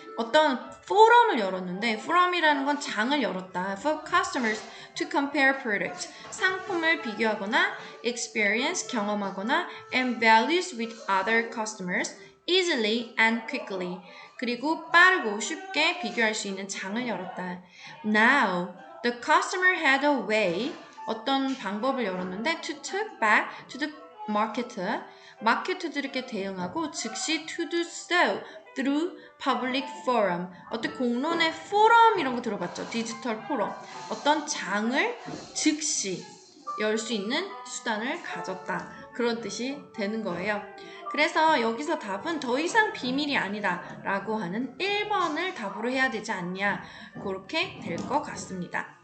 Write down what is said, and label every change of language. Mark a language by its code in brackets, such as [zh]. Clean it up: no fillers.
[ko] 어떤 포럼을 열었는데 forum이라는 건 장을 열었다. [en] For customers to compare products. [ko] 상품을 비교하거나 [en] experience [ko] 경험하거나 [en] and values with other customers easily and quickly. [ko] 그리고 빠르고 쉽게 비교할 수 있는 장을 열었다. [en] Now, the customer had a way [ko] 어떤 방법을 열었는데 [en] to talk back to the marketer [ko] 마케터들에게 대응하고 즉시 [en] to do so through public forum [ko] 어떤 공론의 포럼 이런 거 들어봤죠? 디지털 포럼 어떤 장을 즉시 열 수 있는 수단을 가졌다 그런 뜻이 되는 거예요. 그래서 여기서 답은 더 이상 비밀이 아니다 라고 하는 1번을 답으로 해야 되지 않냐 그렇게 될 것 같습니다.